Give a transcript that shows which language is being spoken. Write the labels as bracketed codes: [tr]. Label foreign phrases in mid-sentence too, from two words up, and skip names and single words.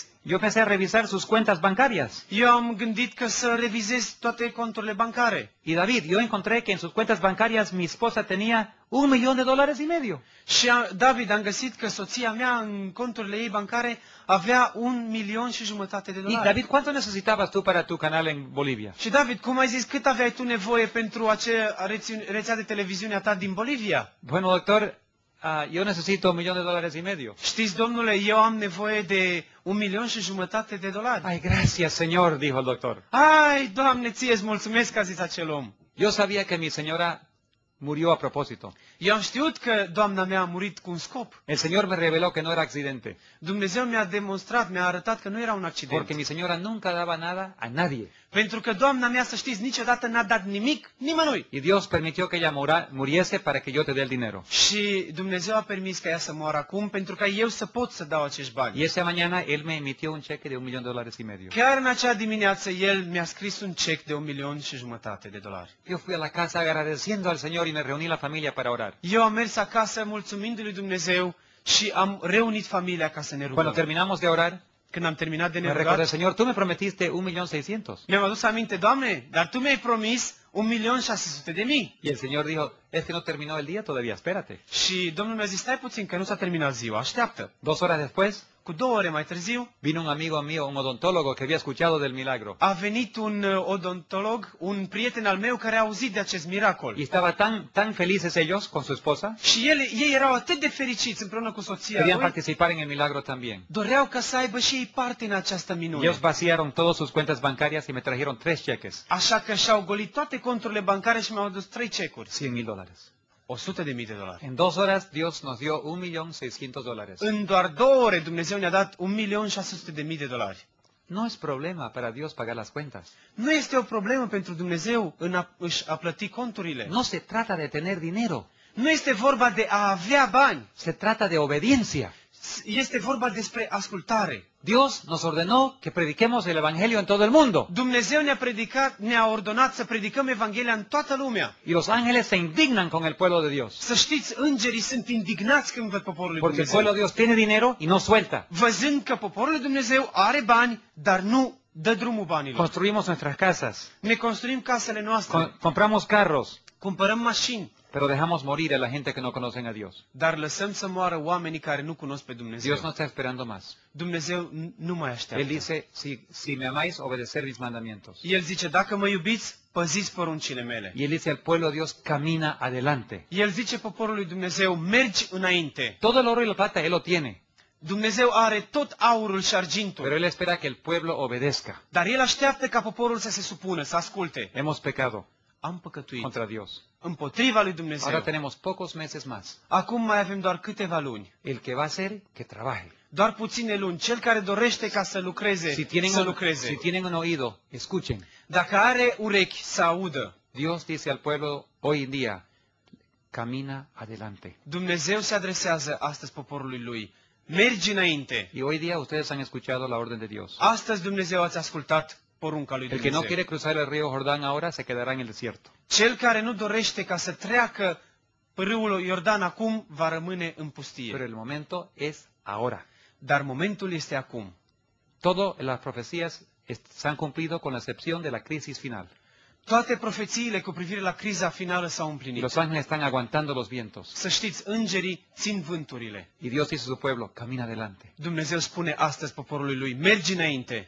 [es] Yo empecé a revisar sus cuentas bancarias. [ro] Eu am gândit că să revizez toate conturile bancare. [es] Y David, yo encontré que en sus cuentas bancarias mi esposa tenía $1.000.000 [ro] Și David, am găsit că soția mea în conturile ei bancare avea 1,5 milioane de [es] Y [ro] dolari. [es] David, ¿cuánto necesitabas tú para tu canal en Bolivia? [ro] Și David, cum ai zis, cât aveai tu nevoie pentru acea rețea de televiziune a ta din Bolivia? [es] Bueno, doctor, yo necesito $1.000.000. [ro] Știți, domnule, eu am nevoie de 1,5 milioane de dolari. [es] Ay, gracias, Señor, dijo el doctor. [ro] Ai, Doamne, ție-ți mulțumesc, a zis acel om. [es] Yo sabía que mi señora murió a propósito. [ro] Eu am știut că doamna mea a murit cu un scop. [es] El Señor me reveló que no era accidente, [ro] Dumnezeu mi-a demonstrat, mi-a arătat că nu era un accident. [es] porque mi señora nunca daba nada a nadie. [ro] Pentru că doamna mea, să știți, niciodată n-a dat nimic nimănui. [es] Y Dios permitió que ella muriese para que yo te dé el dinero. [ro] Și Dumnezeu a permis ca ea să moară acum pentru ca eu să pot să dau acești bani. [es] Y esa mañana Él me emitió un cheque de $1.500.000. [ro] Chiar în acea dimineață el mi-a scris un cec de 1,5 milioane de dolari. [es] Yo fui a la casa agradeciendo al Señor y me reuní la familia para orar. [ro] Eu am mers acasă mulțumindu-lui Dumnezeu și am reunit familia ca să ne [es] Cuando [ro] rugăm. [es] terminamos de orar, [ro] Când am terminat de [es] me [ro] ne [es] recordé, [ro] rugat, [es] Señor, tú me prometiste 1.600.000. [ro] mi-am adus aminte, Doamne, dar Tu mi-ai promis 1,600,000. [es] Y el Señor dijo, es que no terminó el día todavía, espérate. [ro] Și Domnul mi-a zis, stai puțin că nu s-a terminat ziua, așteaptă. [es] 2 horas después, [ro] Cu 2 ore mai târziu, [es] vino un amigo mío, un odontólogo que había escuchado del milagro. [ro] a venit un odontolog, un prieten al meu care a auzit de acest miracol. [es] Y estaban tan felices ellos con su esposa, [ro] Și ei erau atât de fericiți împreună cu soția [es] querían [ro] lui, [es] participar en el milagro también. [ro] doreau ca să aibă și ei parte în această [es] Y [ro] minune. [es] ellos vaciaron todas sus cuentas bancarias y me trajeron 3 cheques, [ro] Așa că și-au golit toate conturile bancare și mi-au adus 3 cecuri. [es] $100.000. [ro] 100.000 de dolari. [es] En 2 horas Dios nos dio $1.600.000. [ro] În doar 2 ore Dumnezeu ne-a dat 1,600,000 de dolari. [es] No es problema para Dios pagar las cuentas. [ro] Nu este o problemă pentru Dumnezeu în a plăti conturile. [es] No se trata de tener dinero, [ro] Nu este vorba de a avea bani. [es] se trata de obediencia. [ro] Este vorba despre ascultare. [es] Dios nos ordenó que prediquemos el Evangelio en todo el mundo. [ro] Dumnezeu ne-a ordonat să predicăm Evanghelia în toată lumea. [es] Y los ángeles se indignan con el pueblo de Dios. [ro] Să știți, îngerii sunt indignați când văd poporul lui [es] Porque el [ro] Dumnezeu. [es] pueblo de Dios tiene dinero y no suelta. [ro] Văzând că poporul lui Dumnezeu are bani, dar nu dă drumul banilor. [es] Construimos nuestras casas, [ro] Ne construim casele noastre, [es] compramos carros, [ro] cumpărăm mașini, [es] pero dejamos morir a la gente que no conocen a Dios. [ro] dar lăsăm să moară oamenii care nu cunosc pe Dumnezeu. [es] Dios no está esperando más. [ro] Dumnezeu nu mai [es] Él [ro] așteaptă. [es] dice, si me amáis, obedecer mis mandamientos. [ro] El zice, dacă mă iubiți, păziți poruncile mele. [es] Y Él dice al pueblo de Dios, camina adelante. [ro] El zice poporului Dumnezeu, mergi înainte. [es] Todo el oro y la plata Él lo tiene, [ro] Dumnezeu are tot aurul și [es] pero [ro] argintul, [es] Él espera que el pueblo obedezca. [ro] dar El așteaptă ca poporul să se supună, să asculte. [es] Hemos pecado [ro] Am păcătuit [es] contra Dios. [ro] împotriva lui Dumnezeu. [es] Ahora tenemos pocos meses más. [ro] Acum mai avem doar câteva luni. [es] El que va a hacer, que trabaje. [ro] Doar puține luni. Cel care dorește ca să lucreze, [es] Si tienen, [ro] să [es] si [ro] lucreze. [es] tienen un oído, escuchen. [ro] Dacă are urechi, să audă. [es] Dios dice al pueblo hoy en día, camina adelante. [ro] Dumnezeu se adresează astăzi poporului lui. Mergi înainte. [es] Y hoy día ustedes han escuchado la orden de Dios. [ro] Astăzi Dumnezeu ați ascultat porunca lui [es] El que [ro] Dumnezeu. [es] no quiere cruzar el río Jordán ahora se quedará en el desierto. [ro] Cel care nu dorește ca să treacă râul Iordan acum, va rămâne în [es] Pero [ro] pustie. [es] el momento es ahora. [ro] Dar momentul este acum. [es] Todas las profecías se han cumplido con la excepción de la crisis final. [ro] Toate profețiile cu privire la criza finală s-au [es] Y [ro] împlinit. [es] los ángeles están aguantando los vientos. [ro] Să știți, îngerii țin vânturile. [es] Y Dios dice a su pueblo, camina adelante. [ro] Dumnezeu spune astăzi poporului lui, mergi înainte.